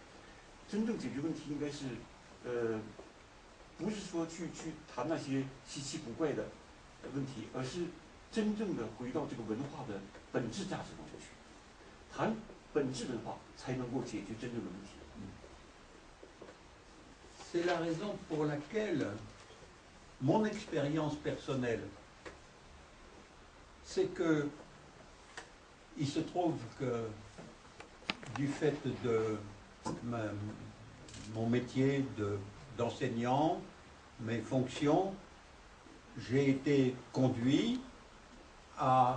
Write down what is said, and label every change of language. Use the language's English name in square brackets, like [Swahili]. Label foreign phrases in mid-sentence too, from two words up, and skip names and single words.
[Chinese] 真正解决问题应该是，不是说去谈那些稀奇古怪的问题，而是真正的回到这个文化的本质价值当中去，谈本质文化才能够解决真正的问题。 [French] C'est la raison pour laquelle mon expérience personnelle, c'est que il se trouve que du fait de mon métier d'enseignant, mes fonctions, j'ai été conduit à